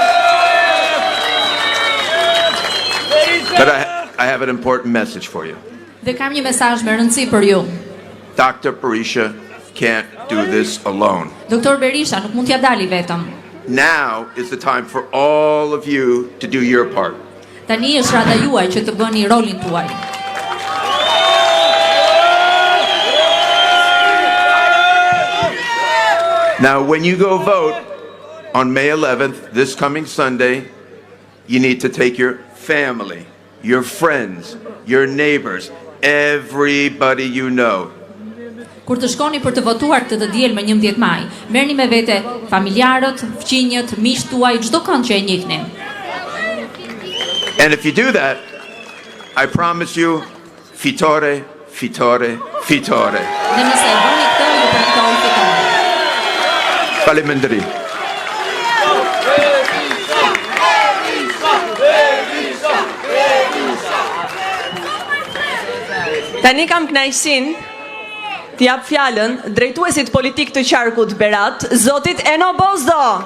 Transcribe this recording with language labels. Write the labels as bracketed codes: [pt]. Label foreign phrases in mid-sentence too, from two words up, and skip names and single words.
[en] But I have an important message for you. [sq] Dhe kam një mesazh me rëndësi për ju. [en] Dr. Berisha can't do this alone. [sq] Doktor Berisha nuk mund t'ja dali vetëm. [en] Now is the time for all of you to do your part. [sq] Tani është rada juaj që të bëni rolin tuaj. [en] Now, when you go vote on May 11th, this coming Sunday, you need to take your family, your friends, your neighbors, everybody you know. [sq] Kur të shkoni për të votuar këtë të diel me 11 maj, merrni me vete familjarët, fëmijët, miqtë tuaj, çdo kënd që e njihni. [en] And if you do that, I promise you, [sq] fitore, fitore, fitore. Dhe nëse e bëni këtë, ju premtoj fitore. Faleminderit. Tani kam kënaqësinë t'jap fjalën drejtuesit politik të qarkut Berat, zotit Eno Bozdo.